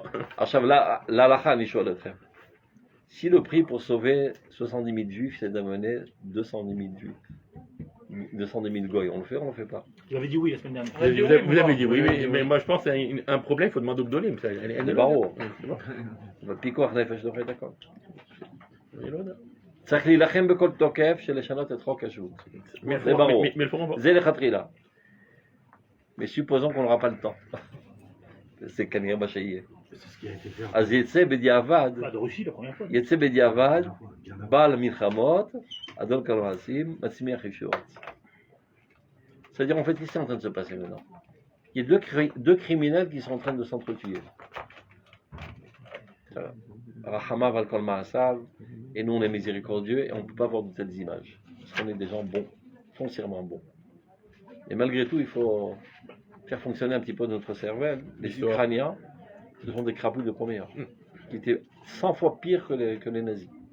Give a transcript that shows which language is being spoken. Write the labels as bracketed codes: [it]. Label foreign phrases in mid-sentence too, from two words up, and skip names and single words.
[fr] L'Alacha, si le prix pour sauver 70 000 juifs, c'est d'amener 210 000 juifs, 210 000 goy, on le fait ou on le fait pas? Vous avez dit oui la semaine dernière. Vous avez dit oui, mais moi je pense que c'est un problème, il faut demander au Gdolim. Les barreaux. Le [he] פיקוח נפש [fr] devrait être d'accord. [he] צריך להילחם בכל תוקף של לשנות את חוק השבות. זה ברור. זה לכתחילה. [fr] Mais supposons qu'on n'aura pas le temps. [he] C'est כנראה מה שיהיה. אז יצא בדיעבד, יצא בדיעבד, בעל המלחמות, אדון כל המעשים, מצמיח ישועות. [fr] C'est-à-dire en fait, qu'est-ce qui est en train de se passer maintenant? Il y a deux criminels qui sont en train de s'entretuer. [he] רחמיו על כל מעשיו, [fr] et nous on est miséricordieux et on ne peut pas voir de telles images. Parce qu'on est des gens bons, foncièrement bons. Et malgré tout, il faut faire fonctionner un petit peu notre cervelle. Les Ukrainiens, ce sont des crapauds de première, qui étaient 100 fois pires que les nazis.